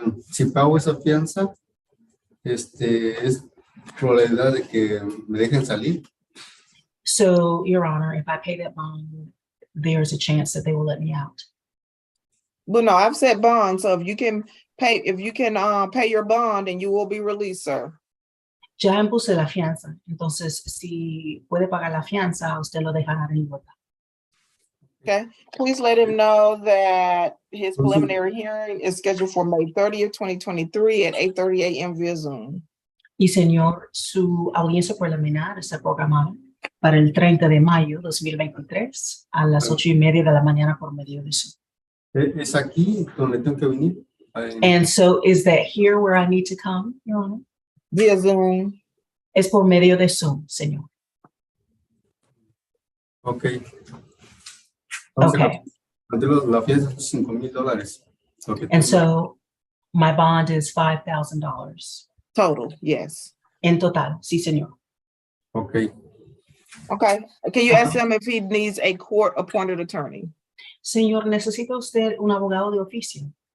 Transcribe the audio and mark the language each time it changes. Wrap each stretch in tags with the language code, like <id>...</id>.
<es>Si pago esa fianza, es probabilidad de que me dejen salir.</es> <en>So, Your Honor, if I pay that bond, there's a chance that they will let me out. Well, no, I've set bonds, so if you can pay your bond, and you will be released, sir.</en> <es>Ya impuse la fianza, entonces si puede pagar la fianza, usted lo dejará en libertad.</es> <en>Okay, please let him know that his preliminary hearing is scheduled for May 30th, 2023 at 8:30 a.m. via Zoom.</en> <es>Y señor, su audiencia preliminar está programada para el 30 de mayo 2023 a las 8:30 de la mañana por medio de Zoom. ¿Es aquí donde tengo que venir?</es> <en>And so is that here where I need to come, Your Honor? Via Zoom.</en> <es>Es por medio de Zoom, señor.</es> <en>Ok. Okay.</en> <es>La fianza es $5,000.</es> <en>And so my bond is $5,000. Total, yes.</en> <es>En total, sí, señor.</es> <en>Ok. Okay, can you ask him if he needs a court-appointed attorney?</en> <es>Señor, ¿necesita usted un abogado de oficio?</es>